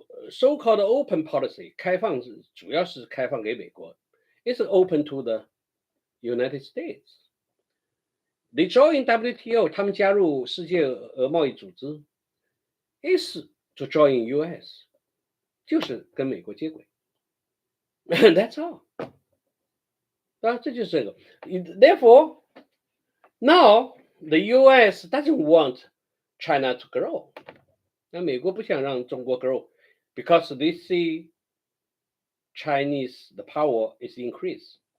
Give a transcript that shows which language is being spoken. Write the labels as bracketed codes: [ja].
[en] So-called open policy [zh] 开放主要是开放给美国 [en] is open to the United States. They join WTO， [zh] 他们加入世界贸易组织 [en] is to join US， [zh] 就是跟美国接轨。 [en] That's all。 [zh] 当然这就是这个。 [en] Therefore, now the US doesn't want China to grow。 [zh] 那美国不想让中国 [en] grow because they see Chinese the power is increased.